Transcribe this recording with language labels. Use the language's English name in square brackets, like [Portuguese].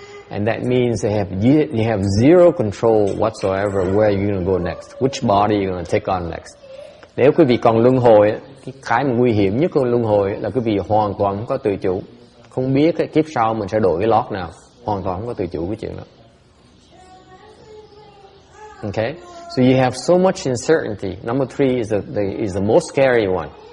[English] And that means you have zero control whatsoever where you're going to go next, which body you're going to take on next. [Vietnamese] Nếu quý vị còn luân hồi, cái nguy hiểm nhất của luân hồi là quý vị hoàn toàn không có tự chủ. Không biết cái kiếp sau mình sẽ đổi cái lót nào, hoàn toàn không có tự chủ cái chuyện đó. [English] Okay? So you have so much uncertainty. Number 3 is the most scary one.